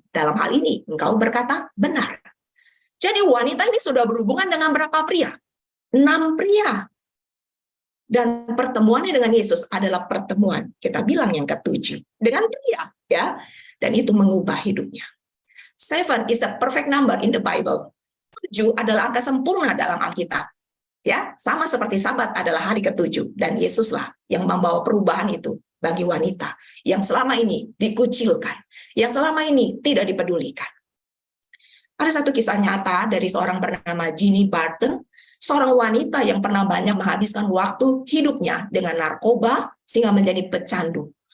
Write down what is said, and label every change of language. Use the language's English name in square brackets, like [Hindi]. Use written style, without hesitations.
[Indonesian] Dalam hal ini, engkau berkata benar. Jadi wanita ini sudah berhubungan dengan berapa pria? 6 pria. Dan pertemuannya dengan Yesus adalah pertemuan, kita bilang yang ke-7, dengan pria. Ya, dan itu mengubah hidupnya. [English] 7 is a perfect number in the Bible. [Indonesian] 7 adalah angka sempurna dalam Alkitab. Ya, sama seperti Sabat adalah hari ke-7. Dan Yesuslah yang membawa perubahan itu bagi wanita yang selama ini dikucilkan, yang selama ini tidak dipedulikan. Ada satu kisah nyata dari seorang bernama Jeannie Barton, seorang wanita yang pernah banyak menghabiskan waktu hidupnya dengan narkoba sehingga menjadi pecandu.